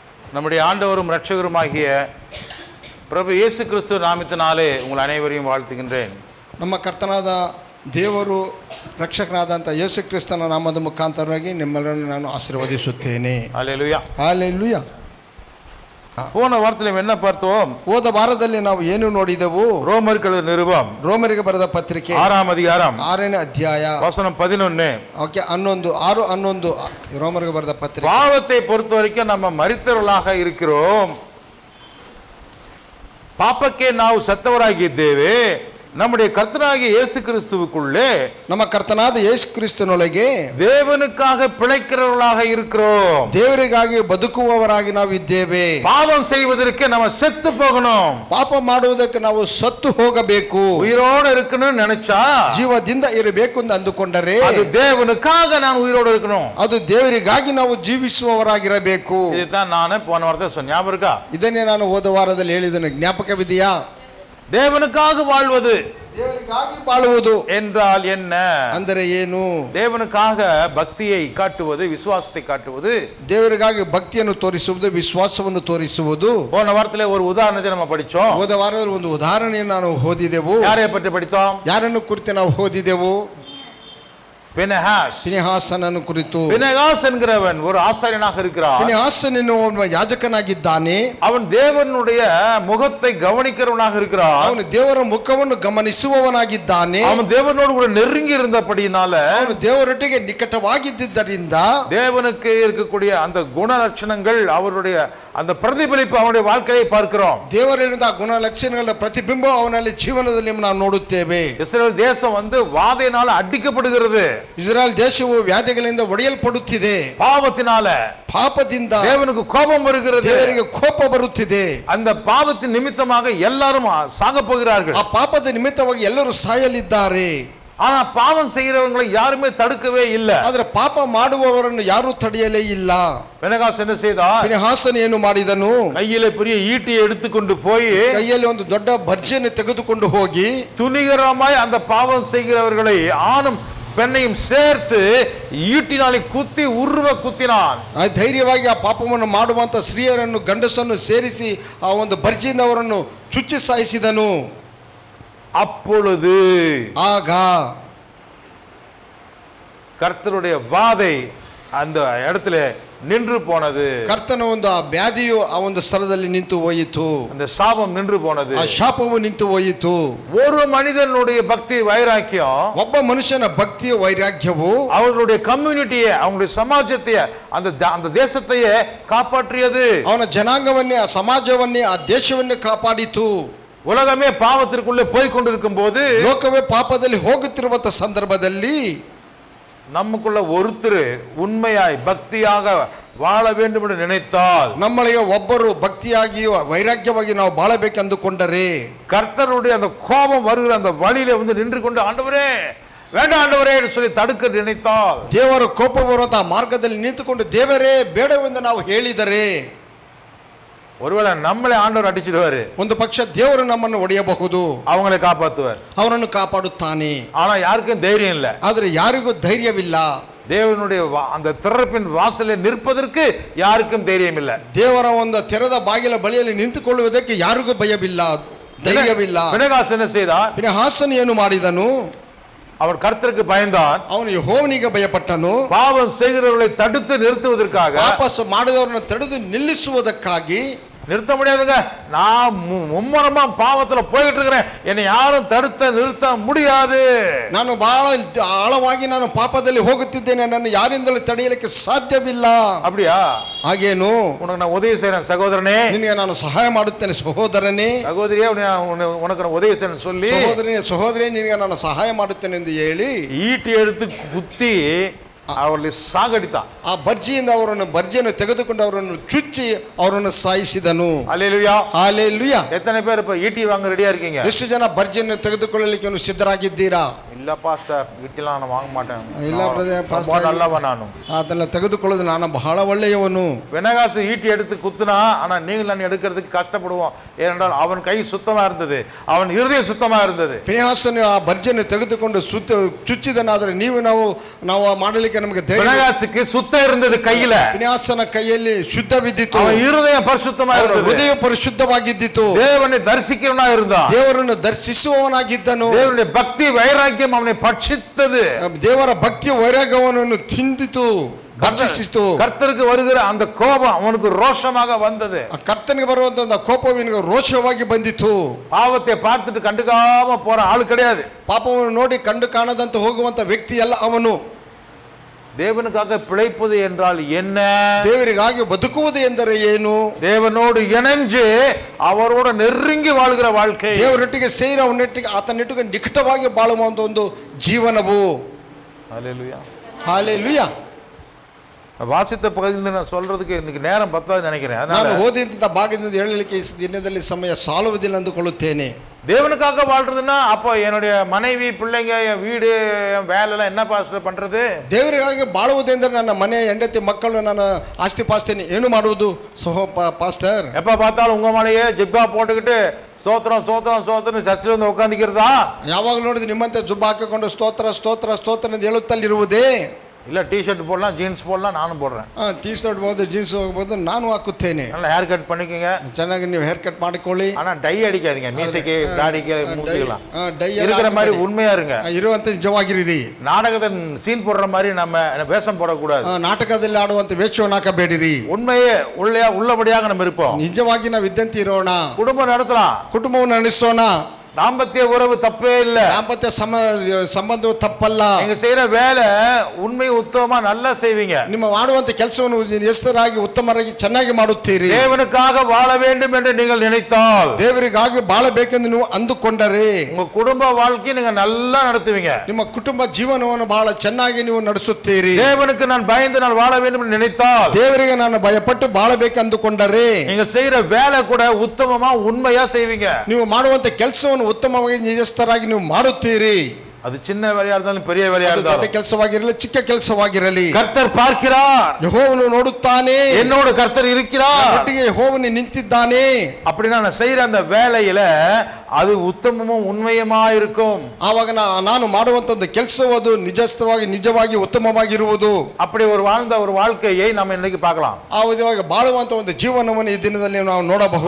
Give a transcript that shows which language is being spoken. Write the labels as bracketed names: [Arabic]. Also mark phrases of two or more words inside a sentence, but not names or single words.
[Tamil] நம்முடைய ஆண்டவரும் இரட்சகருமாகிய பிரபு ಯೇಸು ಕ್ರಿಸ್ತು ನಾಮத்தினாலே உங்கள் அனைவரையும் வாழ்த்துகின்றேன். [Kannada] ನಮ್ಮ ಕರ್ತನಾದ ದೇವರು ರಕ್ಷಕನಾದಂಥ ಯೇಸು ಕ್ರಿಸ್ತನ ನಾಮದ ಮುಖಾಂತರವಾಗಿ ನಿಮ್ಮೆಲ್ಲರನ್ನು ನಾನು ಆಶೀರ್ವದಿಸುತ್ತೇನೆ. [Tamil] ஹல்லேலூயா. [Kannada] ಹಲ್ಲೆಲೂಯಾ. [Tamil] போன வாரத்தில் என்ன பார்த்தோம்? [Kannada] ಹೋದ ವಾರದಲ್ಲಿ ನಾವು ಏನು ನೋಡಿದೆವು? [Tamil] ரோமர்கள் நிருபம் [Kannada] ರೋಮರಿಗೆ ಬರೆದ ಪತ್ರಿಕೆ [Tamil] 6ாம் அதிகாரம் [Kannada] 6ನೇ ಅಧ್ಯಾಯ [Tamil] வசனம் 11. [Kannada] ಓಕೆ 11 ರೋಮರಿಗೆ ಬರೆದ ಪತ್ರಿಕೆ. [Tamil] பாவத்தை பொறுத்த வரைக்கும் நம்ம மரித்தவர்களாக இருக்கிறோம். [Kannada] ಪಾಪಕ್ಕೆ ನಾವು ಸತ್ತವರಾಗಿದ್ದೇವೆ. [Tamil] நம்முடைய கர்த்தராகிய இயேசு கிறிஸ்துவுக்குள்ளே [Kannada] ನಮ್ಮ ಕರ್ತನಾದ ಯೇಸು ಕ್ರಿಸ್ತನೊಳಗೆ [Tamil] தேவனுக்காக பிழைக்கிறவர்களாக இருக்கிறோம். [Kannada] ದೇವರಿಗಾಗಿ ಬದುಕುವವರಾಗಿ ನಾವು ಇದ್ದೇವೆ. [Tamil] பாவம் செய்வதற்கு நம்ம செத்து போகணும். [Kannada] ಪಾಪ ಮಾಡುವುದಕ್ಕೆ ನಾವು ಸತ್ತು ಹೋಗಬೇಕು. [Tamil] உயிரோடு இருக்கணும்னு நினைச்சா [Kannada] ಜೀವದಿಂದ ಇರಬೇಕು ಎಂದು ಅಂದುಕೊಂಡರೆ [Tamil] அது தேவனுக்காக நான் உயிரோடு இருக்கணும். [Kannada] ಅದು ದೇವರಿಗಾಗಿ ನಾವು ಜೀವಿಸುವವರಾಗಿರಬೇಕು. [Tamil] இதுதான் ನಾನು போன வாரத்தில் சொன்னேன். ஞாபகம் இருக்கா? [Kannada] ಇದನ್ನೇ ನಾನು ಹೋದ ವಾರದಲ್ಲಿ ಹೇಳಿದ್ದೇನೆ, ಜ್ಞಾಪಕವಿದೆಯಾ? [Tamil] தேவனுக்காக வாழ்வது, [Kannada] ದೇವರಿಗಾಗಿ ಬಾಳುವುದು [Tamil] என்றால் என்ன? [Kannada] ಅಂದರೆ ಏನು? [Tamil] தேவனுக்காக பக்தியை காட்டுவது, விசுவாசத்தை காட்டுவது. [Kannada] ದೇವರಿಗಾಗಿ ಭಕ್ತಿಯನ್ನು ತೋರಿಸುವುದು, ವಿಶ್ವಾಸವನ್ನು ತೋರಿಸುವುದು. [Tamil] போன வாரத்திலே ஒரு உதாரணத்தை நம்ம படிச்சோம். [Kannada] ಹೋದ ವಾರದಲ್ಲಿ ಒಂದು ಉದಾಹರಣೆಯನ್ನು ನಾವು ಓದಿದೆವು. [Tamil] யாரை பற்றி படித்தோம்? [Kannada] ಯಾರನ್ನು ಕುರಿತು ನಾವು ಓದಿದೆವು? [Tamil] பினெகாசனನ್ನು [Kannada] ಕುರಿತು. [Tamil] பினெகாஸ் என்கிறவன் ஒரு ஆசாரியனாக இருக்கிறான். [Kannada] பினெகாசன் ಎನ್ನುವ ಯಾಜಕನಾಗಿದ್ದಾನೆ. [Tamil] அவன் தேவனுடைய முகத்தை கவனிக்கிறவனாக இருக்கிறான். [Kannada] ಅವನು ದೇವರ ಮುಖವನ್ನು ಗಮನಿಸುವವನಾಗಿದ್ದಾನೆ. [Tamil] அவன் தேவனோடு கூட நெருங்கி இருந்தபடியினால, [Kannada] ಅವನು ದೇವರೊಟ್ಟಿಗೆ ನಿಕಟವಾಗಿದ್ದರಿಂದ [Tamil] தேவனுக்கு இருக்கக்கூடிய அந்த குணலட்சணங்கள், அவருடைய அந்த பிரதிபலிப்பு அவனுடைய வாழ்க்கையை பார்க்கிறோம். [Kannada] ದೇವರಿಂದ ಗುಣ ಲಕ್ಷಣಗಳ ಪ್ರತಿಬಿಂಬ ಅವನಲ್ಲಿ ಜೀವನದಲ್ಲಿ ನಾವು ನೋಡುತ್ತೇವೆ. [Tamil] இஸ்ரவேல் தேசம் வாதையினால அடிக்கப்படுகிறது. [Kannada] ಇಸ್ರಾಯೇಲ್ ದೇಶವು ವ್ಯಾಧಿಗಳಿಂದ ಒಡೆಯಲ್ಪಡುತ್ತಿದೆ. [Tamil] பாவத்தினால, [Kannada] ಪಾಪದಿಂದ [Tamil] தேவனுக்கு கோபம் வருகிறது. [Kannada] ದೇವರಿಗೆ ಕೋಪ ಬರುತ್ತಿದೆ. [Tamil] அந்த பாவத்தின் நிமித்தமாக எல்லாரும் சாக போகிறார்கள். [Kannada] ಆ ಪಾಪದ ನಿಮಿತ್ತವಾಗಿ ಎಲ್ಲರೂ ಸಾಯಲಿದ್ದಾರೆ. [Tamil] ஆனா பாவம் செய்கிறவங்களை யாருமே தடுக்கவே இல்லை. [Kannada] ಆದ್ರೆ ಪಾಪ ಮಾಡುವವರನ್ನು ಯಾರೂ ತಡೆಯಲೇ ಇಲ್ಲ. [Tamil] பினெகாஸ் என்ன செய்தான்? [Kannada] பினெகாಸನ್ ಏನು ಮಾಡಿದನು? [Tamil] கையில பெரிய ஈட்டியை எடுத்துக்கொண்டு போய், [Kannada] ಕೈಯಲ್ಲಿ ಒಂದು ದೊಡ್ಡ ಭರ್ಜಿಯನ್ನು ತೆಗೆದುಕೊಂಡು ಹೋಗಿ, [Tamil] துணிகரமாய் அந்த பாவம் செய்கிறவர்களை ஆணும் பெண்ணையும் சேர்த்து ஈட்டினாலே குத்தி குத்தினான். [Kannada] ಧೈರ್ಯವಾಗಿ ಆ ಪಾಪವನ್ನು ಮಾಡುವಂತ ಸ್ತ್ರೀಯರನ್ನು ಗಂಡಸನ್ನು ಸೇರಿಸಿ ಆ ಒಂದು ಭರ್ಜಿಯಿಂದ ಅವರನ್ನು ಚುಚ್ಚಿ ಸಾಯಿಸಿದನು. [Tamil] அப்பொழுது [Kannada] ಆಗ [Tamil] கர்த்தருடைய வாதை அந்த இடத்துல நின்று போனது. [Kannada] ಕರ್ತನ ಒಂದು ಆ ವ್ಯಾಧಿಯು ಆ ಒಂದು ಸ್ಥಳದಲ್ಲಿ ನಿಂತು ಹೋಯಿತು. [Tamil] அந்த சாபம் நின்று போனது. [Kannada] ಆ ಶಾಪವು ನಿಂತು ಹೋಯಿತು. [Tamil] ஒரு மனிதனுடைய பக்தி வைராக்கியம், [Kannada] ಒಬ್ಬ ಮನುಷ್ಯನ ಭಕ್ತಿಯ ವೈರಾಗ್ಯವು [Tamil] அவர்களுடைய கம்யூனிட்டியை, அவங்களுடைய சமாஜத்தை, அந்த தேசத்தையே காப்பாற்றியது. [Kannada] ಅವನ ಜನಾಂಗವನ್ನೇ, ಆ ಸಮಾಜವನ್ನೇ, ಆ ದೇಶವನ್ನೇ ಕಾಪಾಡಿತು. [Tamil] உலகமே பாவத்திற்குள்ளே போய் கொண்டிருக்கும் போது, [Kannada] ಲೋಕವೇ ಪಾಪದಲ್ಲಿ ಹೋಗುತ್ತಿರುವಂತ ಸಂದರ್ಭದಲ್ಲಿ [Tamil] நமக்குள்ள ஒருத்தர் உண்மையாய் பக்தியாக வாழ வேண்டும் என்று நினைத்தால், [Kannada] ನಮ್ಮೊಳಗೆ ಒಬ್ಬರು ಭಕ್ತಿಯಾಗಿಯೂ ವೈರಾಗ್ಯವಾಗಿ ನಾವು ಬಾಳಬೇಕೆಂದುಕೊಂಡರೆ, [Tamil] கர்த்தருடைய அந்த கோபம் வருகிற அந்த வழியில நின்று கொண்டு, ஆண்டவரே வேண்டாம் ஆண்டவரே என்று சொல்லி தடுக்க நினைத்தால், [Kannada] ದೇವರ ಕೋಪ ಬರುವಂತಹ ಮಾರ್ಗದಲ್ಲಿ ನಿಂತುಕೊಂಡು ದೇವರೇ ಬೇಡವೆಂದು ನಾವು ಹೇಳಿದರೆ, [Tamil] ஒருவேளை நம்மளே ஆண்டவர் அடிச்சிடுவாரு. [Kannada] ಒಂದು ಪಕ್ಷ ದೇವರು ನಮ್ಮನ್ನು ಒಡೆಯಬಹುದು, [Tamil] அவங்களை காப்பாற்றுவார். [Kannada] ಅವರನ್ನು ಕಾಪಾಡುತ್ತಾನೆ. [Tamil] ஆனா யாருக்கும் தைரியம் இல்ல. [Kannada] ಆದರೆ ಯಾರಿಗೂ ಧೈರ್ಯವಿಲ್ಲ. [Tamil] தேவனுடைய அந்த திறப்பின் வாசலில் நிற்பதற்கு யாருக்கும் தைரியம் இல்ல. [Kannada] ದೇವರ ಒಂದು ತೆರೆದ ಬಾಗಿಲ ಬಳಿಯಲ್ಲಿ ನಿಂತುಕೊಳ್ಳುವುದಕ್ಕೆ ಯಾರಿಗೂ ಭಯವಿಲ್ಲ, ಧೈರ್ಯವಿಲ್ಲ. [Tamil] பினெகாஸ் என்ன செய்தான்? [Kannada] பினெகாಸನ್ ಏನು ಮಾಡಿದನು? [Tamil] அவன் கர்த்தருக்கு பயந்தான். [Kannada] ಅವನು ಯೆಹೋವನಿಗೆ ಭಯಪಟ್ಟನು. [Tamil] பாவம் செய்கிறவர்களை தடுத்து நிறுத்துவதற்காக, [Kannada] ವಾಪಸ್ ಮಾಡಿದವರನ್ನು ತಡೆದು ನಿಲ್ಲಿಸುವುದಕ್ಕಾಗಿ. [Tamil] நிறுத்த முடியாதுங்க, நான் மும்மரமா பாவத்துல போயிட்டு இருக்கிறேன், என்னை யாரும் தடுத்த நிறுத்த முடியாது. [Kannada] ನಾನು ಬಹಳ ಆಳವಾಗಿ ನಾನು ಪಾಪದಲ್ಲಿ ಹೋಗುತ್ತಿದ್ದೇನೆ, ನನ್ನ ಯಾರಿಂದಲೂ ತಡೆಯಲಿಕ್ಕೆ ಸಾಧ್ಯವಿಲ್ಲ. [Tamil] அப்படியா? [Kannada] ಹಾಗೇನು? [Tamil] உனக்கு நான் உதவி செய்றேன் சகோதரனே, [Kannada] ನಿನಗೆ ನಾನು ಸಹಾಯ ಮಾಡುತ್ತೇನೆ ಸಹೋದರನೇ, [Tamil] சகோதரியே உனக்கு நான் உதவி செய்றேன் சொல்லி, [Kannada] ಸಹೋದರಿ ನಿನಗೆ ನಾನು ಸಹಾಯ ಮಾಡುತ್ತೇನೆ ಎಂದು ಹೇಳಿ [Tamil] ஈட்டி எடுத்து குத்தி அவர்களை சாகடித்தான். [Kannada] ಆ ಭರ್ಜಿಯಿಂದ ಅವರನ್ನು ಭರ್ಜಿಯನ್ನು ತೆಗೆದುಕೊಂಡು ಅವರನ್ನು ಚುಚ್ಚಿ ಅವರನ್ನು ಸಾಯಿಸಿದನು. [Tamil] அல்லேலூயா, [Kannada] ಹಲ್ಲೆಲೂಯಾ. [Tamil] எத்தனை பேர் இப்ப ஈட்டி வாங்க ரெடியா இருக்கீங்க? [Kannada] ಎಷ್ಟು ಜನ ಭರ್ಜಿಯನ್ನು ತೆಗೆದುಕೊಳ್ಳಲಿಕ್ಕೆ ಸಿದ್ಧರಾಗಿದ್ದೀರಾ? [Tamil] இல்ல பாஸ்டர் வீட்டெல்லாம் நான் வாங்க மாட்டேன், [Kannada] ಇಲ್ಲ ಬ್ರದರ್, [Tamil] ரொம்ப [Kannada] ಪಾಸ್ಟರ್ [Tamil] நல்லவன் நானும். [Kannada] ಅದನ್ನ ತೆಗೆದುಕೊಳ್ಳೋದು ನಾನು ಬಹಳ ಒಳ್ಳೆಯವನು. [Tamil] வெனகாசு ஈட்டி எடுத்து குத்துனா, ஆனா நீங்கள் நான் எடுக்கிறதுக்கு கஷ்டப்படுவோம். ஏனென்றால் அவன் கை சுத்தமா இருந்தது, அவன் இருதயம் சுத்தமா இருந்தது. [Kannada] ಫಿನೆಹಾಸನು ಆ ಬರ್ಜನ್ನು ತೆಗೆದುಕೊಂಡು ಚುಚ್ಚಿದನಾದರೆ ನಾವು ಮಾಡಲಿಕ್ಕೆ ನಮಗೆ ಧೈರ್ಯ. [Tamil] வெனகாசுக்கு சுத்தம் இருந்தது கையில, [Kannada] ಫಿನೆಹಾಸನ ಕೈಯಲ್ಲಿ ಶುದ್ಧವಿದ್ದಿತು, [Tamil] அவன் இருதயம் பரிசுத்தமா இருந்தது, [Kannada] ಹೃದಯ ಪರಿಶುದ್ಧವಾಗಿದ್ದಿತು, [Tamil] தேவனை தரிசிக்கிறவனா இருந்தான், [Kannada] ದೇವರನ್ನು ದರ್ಶಿಸುವವನಾಗಿದ್ದನು. [Tamil] தேவனுடைய பக்தி வைராக்கியம் அவனை பட்சித்தது, [Kannada] ದೇವರ ಭಕ್ತಿಯ ವೈರಾಗ್ಯವನ್ನು ತಿಂದಿತು, ಭಕ್ಷಿಸಿತು. [Tamil] கர்த்தருக்கு வருகிற அந்த கோபம் அவனுக்கு ரோஷமாக வந்தது. [Kannada] ಆ ಕರ್ತನಿಗೆ ಬರುವಂತ ಕೋಪವಿನಿಗೆ ರೋಷವಾಗಿ ಬಂದಿತು. [Tamil] பாவத்தை பார்த்துட்டு கண்டுக்காம போற ஆளு கிடையாது. [Kannada] ಪಾಪವನ್ನು ನೋಡಿ ಕಂಡು ಕಾಣದಂತೆ ಹೋಗುವಂತ ವ್ಯಕ್ತಿ ಅಲ್ಲ ಅವನು. [Tamil] தேவனுக்காக பிழைப்பது என்றால் என்ன? [Kannada] ದೇವರಿಗಾಗಿ ಬದುಕುವುದು ಎಂದರೆ ಏನು? [Tamil] தேவனோடு இணைஞ்சு அவரோட நெருங்கி வாழ்கிற வாழ்க்கை, [Kannada] ದೇವರೊಟ್ಟಿಗೆ ಸೇರಿ ಅವನೊಟ್ಟಿಗೆ ಆತನೊಟ್ಟಿಗೆ ನಿಕಟವಾಗಿ ಬಾಳುವ ಒಂದು ಜೀವನವು. [Tamil] ஹல்லேலூயா, [Kannada] ಹಾಲೆಲೂಯಾ. [Tamil] வாசித்த பகுதியில் நான் சொல்றதுக்கு இன்னைக்கு நேரம் பத்தாது நினைக்கிறேன். [Kannada] ನಾನು [Tamil] அதனால [Kannada] ಓದಿದ ಭಾಗದಿಂದ ಹೇಳಲಿಕ್ಕೆ ಈ ದಿನದಲ್ಲಿ ಸಮಯ ಸಾಲುವುದಿಲ್ಲ ಅಂದುಕೊಳ್ಳುತ್ತೇನೆ. [Tamil] தேவனுக்காக வாழ்றதுன்னா அப்போ என்னுடைய மனைவி, பிள்ளைங்க, என் வீடு, என் வேலைலாம் என்ன பாஸ்டர் பண்றது? [Kannada] ದೇವರಿಗಾಗಿ ಬಾಳುವುದೆಂದರೆ ನನ್ನ ಮನೆ, ಹೆಂಡತಿ, ಮಕ್ಕಳು, ನನ್ನ ಆಸ್ತಿ ಪಾಸ್ತಿನಿ ಏನು ಮಾಡುವುದು ಪಾಸ್ಟರ್? [Tamil] எப்ப பார்த்தாலும் உங்க மனையே ஜிப்பா போட்டுக்கிட்டு ஸ்தோத்திரம் ஸ்தோத்திரம் ஸ்தோத்திரம் சர்ச்சில் வந்து உட்காந்துக்கிறதா? [Kannada] ಯಾವಾಗಲೂ ನೋಡಿದ್ರೆ ನಿಮ್ಮಂತೆ ಜುಬ್ಬ ಹಾಕಿಕೊಂಡು ಸ್ತೋತ್ರ ಸ್ತೋತ್ರ ಸ್ತೋತ್ರ ಎಂದು ಹೇಳುತ್ತಲ್ಲಿರುವುದೇ? [Tamil] இல்ல டி ஷர்ட் போடலாம், ஜீன்ஸ் போடலாம், நானும் போடுறேன். [Kannada] ಟೀ ಶರ್ಟ್ ಹೋಗ್ಬೋದು, ಜೀನ್ಸ್ ಹೋಗ್ಬೋದು, ನಾನು ಹಾಕುತ್ತೇನೆ. [Tamil] நல்லா [English] hair cut [Tamil] பண்ணிக்கங்க, [Kannada] ಚೆನ್ನಾಗಿ ನೀವು [English] hair cut [Kannada] ಮಾಡಿಕೊಳ್ಳಿ. [Tamil] ஆனா டை அடிக்காதீங்க, மீசைக்கு தாடிக்கு மூஞ்சிக்கலாம். [Kannada] ಡೈ [Tamil] இருக்கிற மாதிரி உண்மையா இருங்க. [Kannada] ಇರುವಂತ ನಿಜವಾಗಿರಿ. [Tamil] நாடகத்தை சீன் போடுற மாதிரி நம்ம வேஷம் போடக்கூடாது. [Kannada] ನಾಟಕದಲ್ಲಿ ಆಡುವಂತ ವೇಷವನ್ನು ಹಾಕಬೇಡಿರಿ. [Tamil] உண்மையே உள்ளபடியாக நம்ம இருப்போம். [Kannada] ನಿಜವಾಗಿ ನಾವು ಇದ್ದಂತೆ ಇರೋಣ. [Tamil] குடும்பம் நடத்தலாம், [Kannada] ಕುಟುಂಬವನ್ನು ನಡೆಸೋಣ. [Tamil] தாம்பத்திய உறவு தப்பே இல்ல, [Kannada] ದಾಂಪತ್ಯ ಸಂಬಂಧವು ತಪ್ಪಲ್ಲ. [Tamil] நீங்க செய்யற வேலை உண்மை உத்தமமா நல்லா செய்வீங்க. [Kannada] ನಿಮ್ಮ ಮಾಡುವಂತ ಕೆಲಸವನ್ನು ಹೆಸರಾಗಿ ಉತ್ತಮರಾಗಿ ಚೆನ್ನಾಗಿ ಮಾಡುತ್ತೀರಿ. [Tamil] தேவனுக்காக வாழ வேண்டும் என்று நீங்கள் நினைத்தால், [Kannada] ದೇವರಿಗಾಗಿ ಬಾಳಬೇಕೆಂದು ನೀವು ಅಂದುಕೊಂಡರೆ [Tamil] உங்க குடும்ப வாழ்க்கையை நீங்க நல்லா நடத்துவீங்க. [Kannada] ನಿಮ್ಮ ಕುಟುಂಬ ಜೀವನವನ್ನು ಬಹಳ ಚೆನ್ನಾಗಿ ನೀವು ನಡೆಸುತ್ತೀರಿ. [Tamil] தேவனுக்கு நான் பயந்து நான் வாழ வேண்டும் என்று நினைத்தால், [Kannada] ದೇವರಿಗೆ ನಾನು ಭಯಪಟ್ಟು ಬಾಳಬೇಕು ಅಂದುಕೊಂಡರೆ [Tamil] நீங்க செய்யற வேலை கூட உத்தமமா உண்மையா செய்வீங்க. [Kannada] ನೀವು ಮಾಡುವಂತ ಕೆಲಸವನ್ನು ಉತ್ತಮವಾಗಿ ನಿಜಸ್ಥರಾಗಿ ನೀವು ಮಾಡುತ್ತೀರಿ. [Tamil] அது சின்ன வேலையா இருந்தாலும் பெரிய வேலையா [Kannada] ಅದು ದೊಡ್ಡ [Tamil] இருந்தாலும் [Kannada] ಕೆಲಸವಾಗಿರಲಿ ಚಿಕ್ಕ ಕೆಲಸವಾಗಿರಲಿ [Tamil] கர்த்தர் பார்க்கிறார், [Kannada] ಯೆಹೋವನು ನೋಡುತ್ತಾನೆ. [Tamil] என்னோட கர்த்தர் இருக்கிறார். [Kannada] ಒಟ್ಟಿಗೆ ಯೆಹೋವನು ನಿಂತಿದ್ದಾನೆ. [Tamil] அப்படின்னா நான் செய்யற அந்த வேலையில அது உத்தமமும் உண்மையுமா இருக்கும். [Kannada] ಆವಾಗ ನಾನು ಮಾಡುವಂತ ಒಂದು ಕೆಲಸವು ಅದು ನಿಜವಾಗಿ ಉತ್ತಮವಾಗಿರುವುದು. [Tamil] அப்படி ஒரு வாழ்ந்த ஒரு வாழ்க்கையை நம்ம இன்னைக்கு பார்க்கலாம். [Kannada] ಆ ವಿಧವಾಗಿ ಬಾಳುವಂತ ಒಂದು ಜೀವನವನ್ನು ಈ ದಿನದಲ್ಲಿ ನಾವು ನೋಡಬಹುದು.